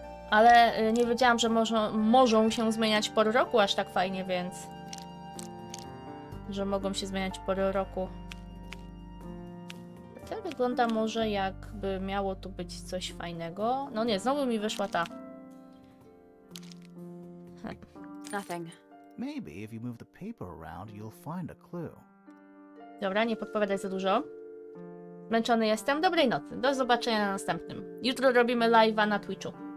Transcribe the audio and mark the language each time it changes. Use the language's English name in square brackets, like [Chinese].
[Polish] Ale nie wiedziałam, że mogą się zmieniać pory roku aż tak fajnie, więc... Że mogą się zmieniać pory roku. To wygląda może jakby miało tu być coś fajnego. No nie, znowu mi wyszła ta. [English] Nothing. Maybe if you move the paper around, you'll find a clue. [Polish] Dobra, nie podpowiadaj za dużo. Zmęczony jestem. Dobrej nocy. Do zobaczenia na następnym. Jutro robimy live'a na Twitchu.